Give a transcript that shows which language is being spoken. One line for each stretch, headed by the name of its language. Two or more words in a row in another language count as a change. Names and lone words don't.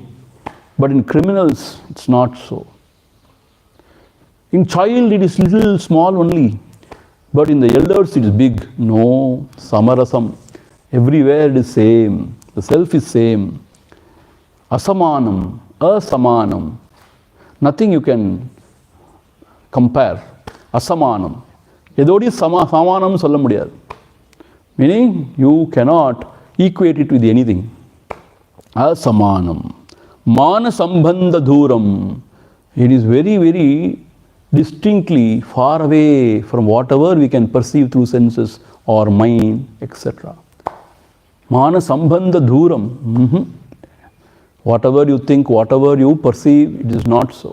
English: But in criminals, it's not so. In child, it is little small only. But in the elders, it is big. No, Samarasam. Everywhere it is same. The self is same. Asamanam, asamanam. Nothing you can compare.
Tamil: Asamanam. Edodi samanam solla mudiyadu.
English: Meaning you cannot equate it with anything.
Sanskrit: Asamanam. Mana sambandha dhuram.
English: It is very, very distinctly far away from whatever we can perceive through senses or mind, etc.
Sanskrit: Mana sambandha dhuram.
English: Whatever you think, whatever you perceive, it is not so.